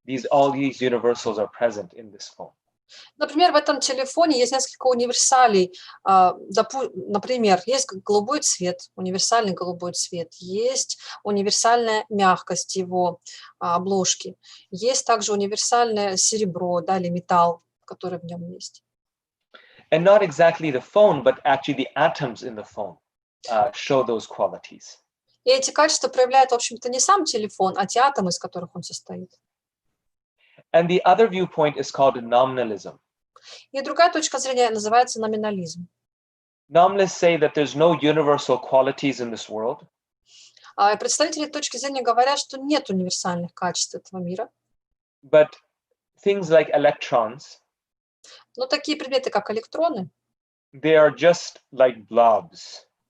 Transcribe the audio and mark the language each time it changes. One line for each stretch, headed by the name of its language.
English: All these universals are present in this phone.
Russian: Например, в этом телефоне есть несколько универсалей. Например, есть голубой цвет, универсальный голубой цвет. Есть универсальная мягкость его обложки. Есть также универсальное серебро, да, или металл, который в нем есть.
English: And not exactly the phone, but actually the atoms in the phone show those qualities.
Russian: И эти качества проявляют, в общем-то, не сам телефон, а те атомы, из которых он состоит.
English: And the other viewpoint is called nominalism.
Russian: И другая точка зрения называется номинализм.
English: Nominalists say that there's no universal qualities in this world.
Russian: Представители точки зрения говорят, что нет универсальных качеств этого мира.
English: But things like electrons,
Russian: но такие предметы, как электроны,
English: they are just like blobs.